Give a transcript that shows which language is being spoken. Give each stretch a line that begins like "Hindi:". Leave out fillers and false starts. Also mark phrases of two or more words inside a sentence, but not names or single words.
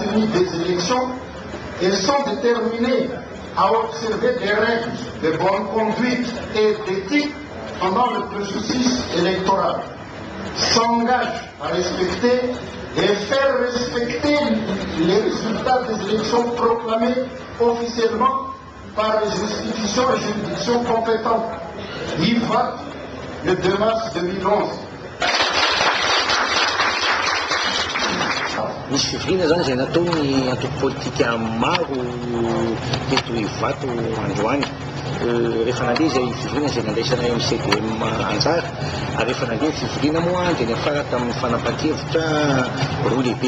French: tenue des élections et sont déterminés à observer des règles de bonne conduite et d'éthique pendant le processus électoral, s'engagent à respecter et faire respecter les résultats des élections proclamés officiellement par les institutions et juridictions compétentes. Viva le 2 mars 2011.
Malagasy: Misy fivoriana zany izay nataony antoko politika maro teto Ivato androany. Rehefa nandeha izay fivoriana izay nandraisana MCDM anjara, ary rehefa nandeha fivoriana moa dia niafara tamin'ny fanapahan-kevitra roa lehibe.